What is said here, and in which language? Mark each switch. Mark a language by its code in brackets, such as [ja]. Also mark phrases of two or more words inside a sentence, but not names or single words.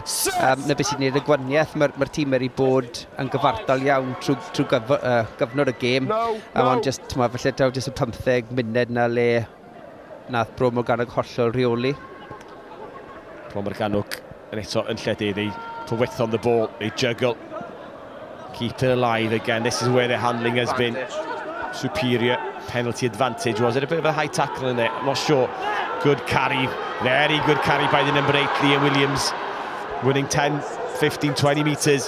[cy] Na beth sy'n gwneud y gwaniaeth, mae'r tîm wedi bod yn gyfartal iawn trwy gyfnod y gêm. A mae'n just, felly daw jyst y 15 munud na le nath Bro Morgannwg hollol reoli. Bro Morgannwg yn eto yn lledydd, [en] they put width on the ball, they juggle. Keep it alive again, this is where their handling has been superior. Penalty advantage. Was it a bit of a high tackle in there? I'm not sure. Good carry, very good carry by the number 8, Liam Williams. Winning 10, 15, 20 metres.